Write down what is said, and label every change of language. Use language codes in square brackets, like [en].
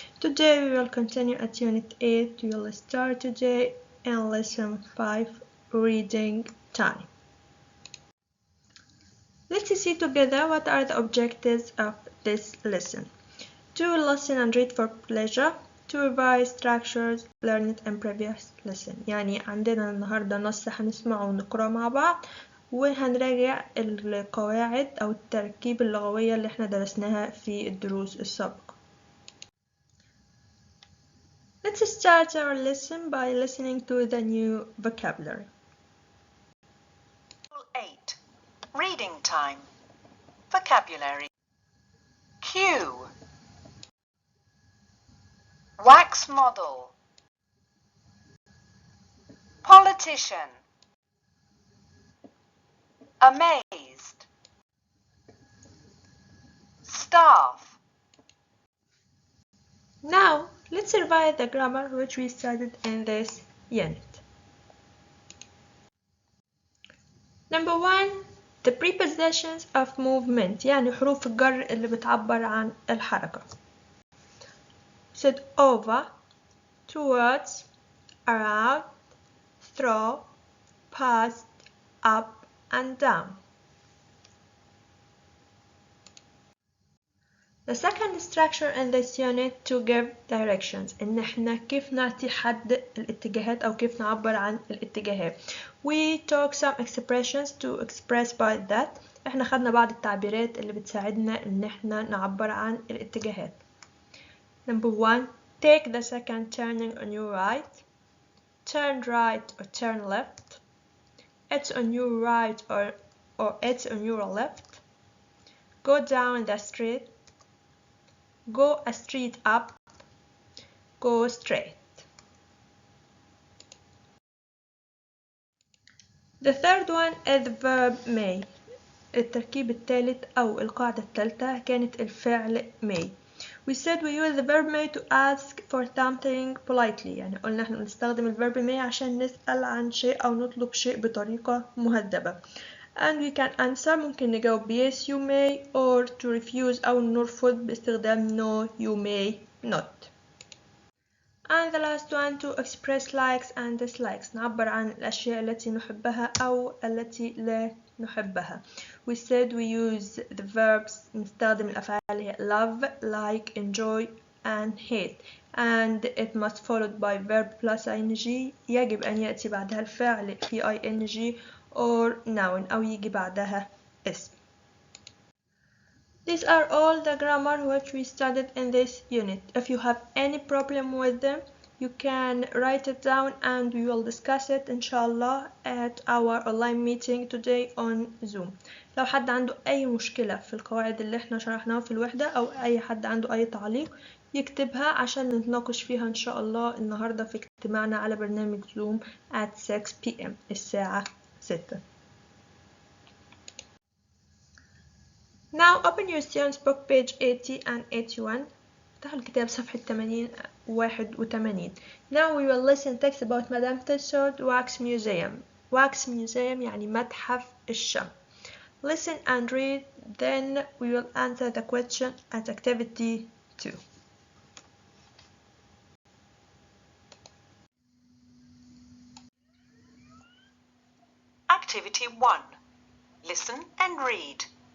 [en] Today we will continue at Unit 8. We will start today in Lesson 5, Reading Time. Let's see together what are the objectives of this lesson. To listen and read for pleasure. To revise structures learned in previous lesson. [ar] يعني عندنا النهاردة نص هنسمعه ونقرأه مع بعض وهنراجع القواعد أو التركيب اللغوية اللي احنا درسناها في الدروس السابقة. [en] Let's start our lesson by listening to the new vocabulary. 8. Reading time. Vocabulary. Cue. Wax model. Politician. Amazed. Staff. Now, let's revise the grammar which we studied in this unit. Number 1. The prepositions of movement [ar] يعني حروف الجر اللي بتعبر عن الحركة. [en] said over, towards, around, through, past, up and down. The second structure in this unit to give directions [ar] إن احنا كيف نعطي حد الاتجاهات أو كيف نعبر عن الاتجاهات. [en] We talk some expressions to express by that. [ar] احنا خدنا بعض التعبيرات اللي بتساعدنا إن احنا نعبر عن الاتجاهات. [en] Number 1. Take the second turning on your right. Turn right or turn left. It's on your right or it's on your left. Go down the street. Go a street up. Go straight. The third one is the verb may. [ar] التركيب الثالث أو القاعدة الثالثة كانت الفعل may. [en] We said we use the verb may to ask for something politely. [ar] يعني قلنا احنا بنستخدم الverb may عشان نسأل عن شيء أو نطلب شيء بطريقة مهذبة. [en] And we can answer [ar] ممكن نجاوب [en] yes you may or to refuse [ar] أو نرفض باستخدام [en] no you may not. And the last one to express likes and dislikes [ar] نعبر عن الأشياء التي نحبها أو التي لا نحبها. [en] We said we use the verbs [ar] نستخدم الأفعال هي [en] love, like, enjoy and hate and it must followed by verb plus ing [ar] يجب أن يأتي بعدها الفعل في [en] ing or noun [ar] أو يجي بعدها اسم. [en] These are all the grammar which we studied in this unit. If you have any problem with them, you can write it down and we will discuss it inshallah at our online meeting today on Zoom. [ar] لو حد عنده أي مشكلة في القواعد اللي احنا شرحناها في الوحدة أو أي حد عنده أي تعليق يكتبها عشان نتناقش فيها إن شاء الله النهاردة في اجتماعنا على برنامج زوم [en] at 6 p.m. [ar] الساعة 6. [en] Now open your students book page 80 and 81. [ar] افتحوا الكتاب صفحة 80 81. [en] Now we will listen text about Madame Tussauds Wax Museum. [ar] Wax Museum يعني متحف الشمع. [en] Listen and read, then we will answer the question at activity 2. Activity 1. Listen and read.